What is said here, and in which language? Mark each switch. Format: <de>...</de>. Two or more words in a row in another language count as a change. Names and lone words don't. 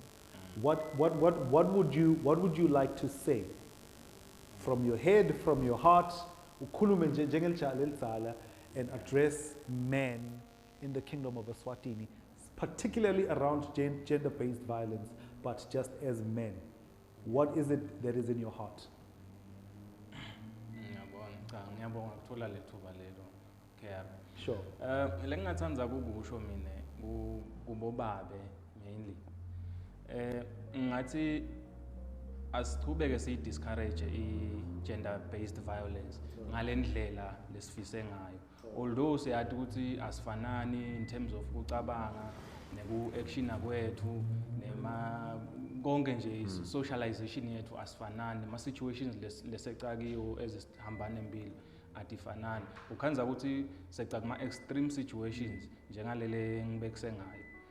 <en>What would you like to say from your head, from your heart, and address men in the Kingdom of Eswatini, particularly around gender-based violence, but just as men? What is it that is in your heart? Sure.</en> <ss>Lengingathanda ukusho mina kubobabe mainly. Ngathi asiqhubeke</ss> <en>discourage gender based violence</en> <ss>ngalendlela lesifise ngayo. Although siyathi ukuthi asifanani</ss> <en>in terms of</en> <ss>ukucabanga neku-action kwethu nema konke nje socialization yethu asifanani, ma situations lesecakiwo ezihambana empilo atifanani. Ukhanza ukuthi seca kuma</ss> <en>extreme situations</en> <ss>njengalele ngibekuse ngayo</ss>